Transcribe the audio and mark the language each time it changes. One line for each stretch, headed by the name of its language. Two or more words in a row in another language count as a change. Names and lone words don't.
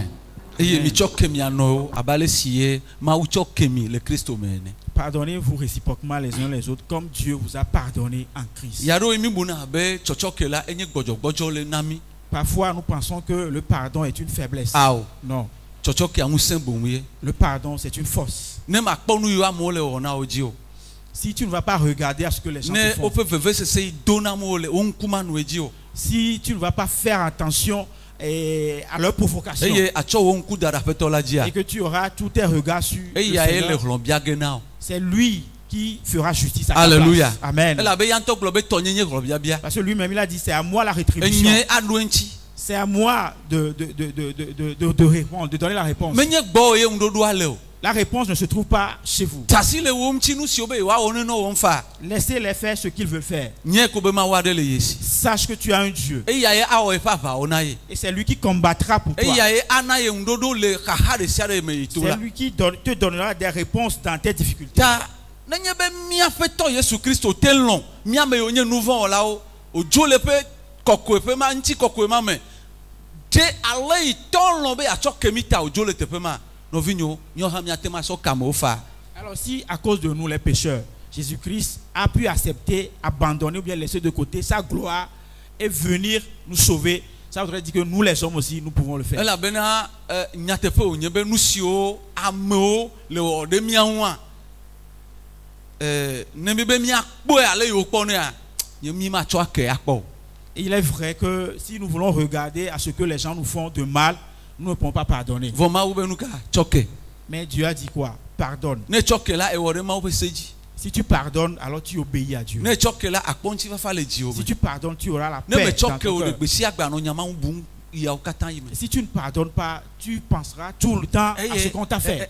Ewe: Eye mi tsɔ ke mia nɔwo abe ale si ye Mawu tsɔ ke mi le Kristo me ene.
French: Pardonnez-vous réciproquement les uns les autres comme Dieu vous a pardonné en Christ.
Ewe: Yaɖo mi buna abe tsɔtsɔke la enye gbɔdzɔgbɔdzɔ le na mi.
French: Parfois nous pensons que le pardon est une faiblesse.
Ewe: Awo.
French: Non.
Ewe: Tsɔtsɔkea ŋusẽ boŋ ye.
French: Le pardon c'est une force.
Ewe: Ne makpɔ nu yiwo amewo le wɔna wo dzi o.
French: Si tu ne vas pas regarder à ce que les gens
Ewe: Ne
French: te font.
Ewe: woƒe vevesese yi do na amewo le wo ŋkume nu dzi o.
French: Si tu ne vas pas faire attention à leur provocation.
Ewe: Eye atsɔ wo ŋku da ɖe aƒetɔ la dzia.
French: Et que tu auras tous tes regards sur le
Ewe: Eya ye le
French: Seigneur.
Ewe: hlɔ̃ bia ge na o.
French: C'est lui qui fera justice à ta Alléluia. place. Amen.
Ewe: Elabe ya ŋutɔ gblɔ be tɔnye nye hlɔ̃biabia.
French: Parce que lui-même il a dit c'est à moi la rétribution.
Ewe: Enye aɖo eŋuti.
French: C'est à moi de répondre, de donner la réponse.
Ewe: Menye gbɔwò ye ŋuɖoɖoa le o.
French: La réponse ne se trouve pas chez vous.
Ewe: Tasi le wo ŋuti nu siwo be yewoawɔ ne wɔm fa.
French: Laissez-les faire ce qu'ils veulent faire.
Ewe: Nye ko be Mawu aɖe le ye si.
French: Sache que tu as un Dieu.
Ewe: Eya ye awɔ eƒe aʋawo na ye.
French: Et c'est lui qui combattra pour toi.
Ewe: Eya ye ana ye ŋuɖoɖo le xaxa ɖe sia ɖe me yi to
French: C'est
Ewe: la.
French: lui qui te donnera des réponses dans tes difficultés.
Ewe: Ta nenye be míaƒe tɔ Yesu Kristo te lɔ̃ míame yiwo nye nu vɔ̃ wɔlawo odzo le ƒe kɔkɔeƒe ma ŋuti kɔkɔe ma me te ale yi tɔ lɔ̃ be atsɔ ke mi ta odzo le teƒe ma nɔvinyewo míawo hã míate ma sɔ kamewo fa.
French: Alors si à cause de nous les pécheurs, Jésus-Christ a pu accepter, abandonner ou bien laisser de côté sa gloire et venir nous sauver, ça voudrait dire que nous les hommes aussi nous pouvons le faire.
Ewe: Elabena nyateƒe wònye be nu siwo amewo le wɔ ɖe míawo hã ne mi be míakpɔe ale yiwo kpɔnea nye mi ma tsɔ ake akpɔ o.
French: Et il est vrai que si nous voulons regarder à ce que les gens nous font de mal, nous ne pouvons pas pardonner.
Ewe: Vɔ Mawu be nu ka tsɔ ke.
French: Mais Dieu a dit quoi? Pardonne.
Ewe: Ne tsɔ ke la ewɔ ɖe Mawu ƒe se dzi.
French: Si tu pardonnes, alors tu obéis à Dieu.
Ewe: Ne tsɔ ke la akpɔ ŋutifafa le dziwò
French: Si
Ewe: me.
French: tu pardonnes, tu auras la
Ewe: Ne
French: paix
Ewe: me
French: dans
Ewe: tsɔ ke
French: ton
Ewe: o le
French: cœur.
Ewe: gbe si agbe anɔ nyamaŋu bum yawo katã yi me.
French: Et si tu ne pardonnes pas, tu penseras tout le temps à ce qu'on t'a fait.